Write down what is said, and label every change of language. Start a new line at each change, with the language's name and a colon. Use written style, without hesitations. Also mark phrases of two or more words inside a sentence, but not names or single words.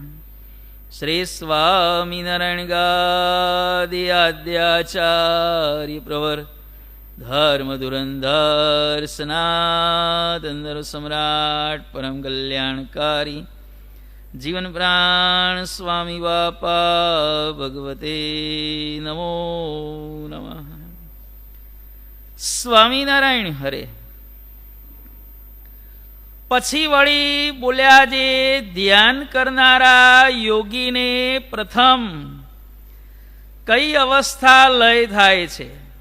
Sanskrit: श्री स्वामीनारायण गादि आद्याचार्य प्रवर धर्म धुरंधर सनातन धर्म सम्राट परम कल्याणकारी जीवन प्राण स्वामी बापा भगवते नमो नमः।
Gujarati: સ્વામિનારાયણ હરે. પછી વળી બોલ્યા જે ધ્યાન કરનારા યોગીને પ્રથમ કઈ અવસ્થા લય થાય છે